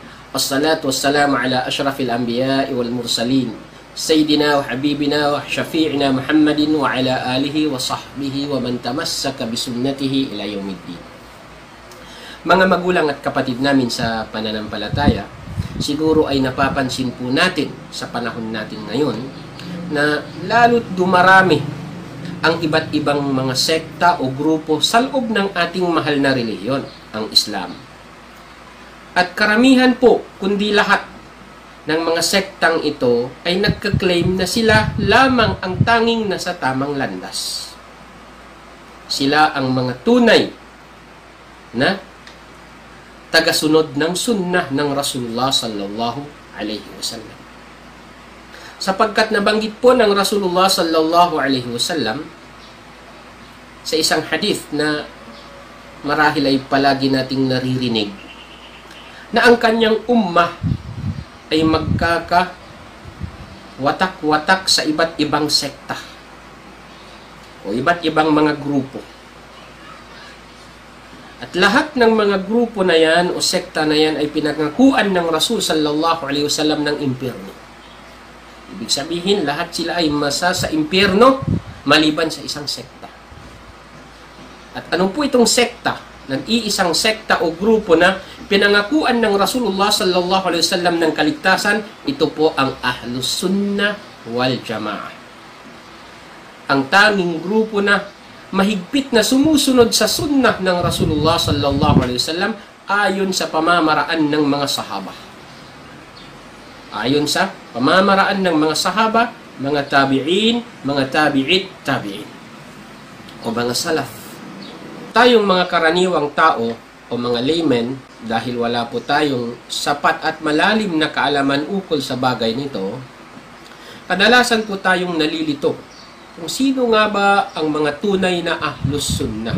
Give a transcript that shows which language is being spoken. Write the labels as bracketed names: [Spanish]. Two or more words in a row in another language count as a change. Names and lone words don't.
[Arabic] والصلاة والسلام على أشرف الأنبياء والمرسلين. سيدنا وحبيبنا وشفيعنا محمد وعلى آله وصحبه ومن تمسك بسنته إلى يوم الدين. [Filipino] Mga magulang at kapatid namin sa pananampalataya, siguro ay napapansin po natin sa panahon natin ngayon na lalo't dumarami ang iba't ibang mga sekta o grupo sa loob ng ating mahal na relihiyon, ang Islam. At karamihan po, kundi lahat ng mga sektang ito ay nagka-claim na sila lamang ang tanging nasa tamang landas. Sila ang mga tunay na tagasunod ng sunnah ng Rasulullah [Arabic] صلى الله عليه وسلم. [Filipino] Sapagkat nabanggit po ng Rasulullah [Arabic] صلى الله عليه وسلم [Filipino] sa isang hadith na marahil ay palagi nating naririnig na ang kanyang ummah ay magkaka-watak-watak sa iba't ibang sekta o iba't ibang mga grupo. At lahat ng mga grupo na yan o sekta na yan ay pinangakuan ng Rasul [Arabic] صلى الله عليه وسلم [Filipino] ng impyerno. Ibig sabihin, lahat sila ay masa sa impyerno maliban sa isang sekta. At ano po itong sekta? Nag-iisang sekta o grupo na pinangakuan ng Rasulullah [Arabic] صلى الله عليه وسلم [Filipino] ng kaligtasan, ito po ang Ahlus Sunnah wal Jamaah. Ang tanging grupo na mahigpit na sumusunod sa sunnah ng Rasulullah [Arabic] صلى الله عليه وسلم [Filipino] ayon sa pamamaraan ng mga sahaba. Ayon sa pamamaraan ng mga sahaba, mga tabi'in, mga tabi'in, o mga salaf. Tayong mga karaniwang tao o mga laymen, dahil wala po tayong sapat at malalim na kaalaman ukol sa bagay nito, kadalasan po tayong nalilito kung sino nga ba ang mga tunay na Ahlus Sunnah.